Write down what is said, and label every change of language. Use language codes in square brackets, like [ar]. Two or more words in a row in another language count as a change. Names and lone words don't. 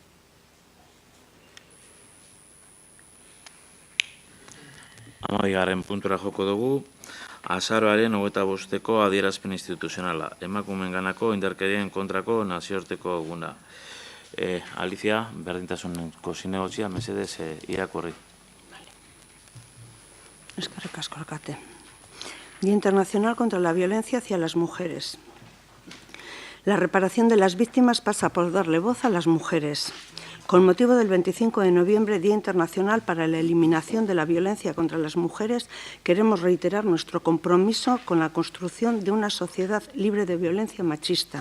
[eu] Amabigarren puntura joko dugu, azaroaren 25ko adierazpen instituzionala, emakumeenganako indarkerien kontrako nazioarteko eguna. Alicia, berdintasuneko zinegotzia, mesedez irakurri. Eskerrik asko, alkate. [es] Día Internacional contra la Violencia hacia las Mujeres. La reparación de las víctimas pasa por darle voz a las mujeres. Con motivo del 25 de noviembre, Día Internacional para la Eliminación de la Violencia contra las Mujeres, queremos reiterar nuestro compromiso con la construcción de una sociedad libre de violencia machista.